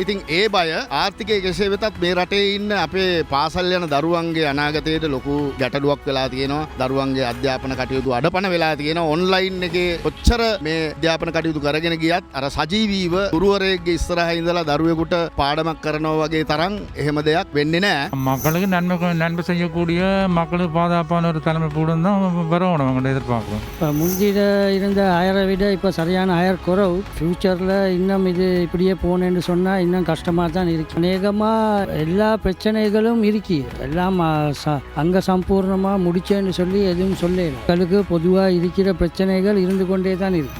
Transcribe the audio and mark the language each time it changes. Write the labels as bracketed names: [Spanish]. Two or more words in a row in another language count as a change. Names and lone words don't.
[Sinhala] ඉතින් ඒ බය ආර්ථිකය කෙසේ වෙතත් මේ රටේ ඉන්න අපේ පාසල් යන දරුවන්ගේ අනාගතයට ලොකු ගැටලුවක් වෙලා තියෙනවා. දරුවන්ගේ අධ්‍යාපන කටයුතු අඩපණ වෙලා තියෙනවා. ඔන්ලයින් එකේ කොච්චර මේ අධ්‍යාපන කටයුතු කරගෙන ගියත් අර සජීවීව ගුරුවරයෙක්ගේ ඉස්සරහා ඉඳලා දරුවෙකුට පාඩමක් කරනවා වගේ තරම් එහෙම දෙයක් වෙන්නේ නැහැ. [Tamil] மக்களுக்கு நன்மை செய்யக்கூடிய மக்களுக்கு பாதுகாப்பான ஒரு தலைமை கூடம் தான் வரணும் அவங்கள்ட்ட எதிர்பார்க்குறோம். இப்போ முந்தியில் இருந்த ஹயரை விட இப்போ சரியான ஹயர் குறவு. ஃப்யூச்சரில் இன்னும் இது இப்படியே போனேன்னு சொன்னால் இன்னும் கஷ்டமாக தான் இருக்குது. அநேகமாக எல்லா பிரச்சனைகளும் இருக்கு, எல்லாம் அங்கே சம்பூர்ணமாக முடிச்சேன்னு சொல்லி எதுவும் சொல்ல மக்களுக்கு பொதுவாக இருக்கிற பிரச்சனைகள் இருந்து கொண்டே தான் இருக்கு.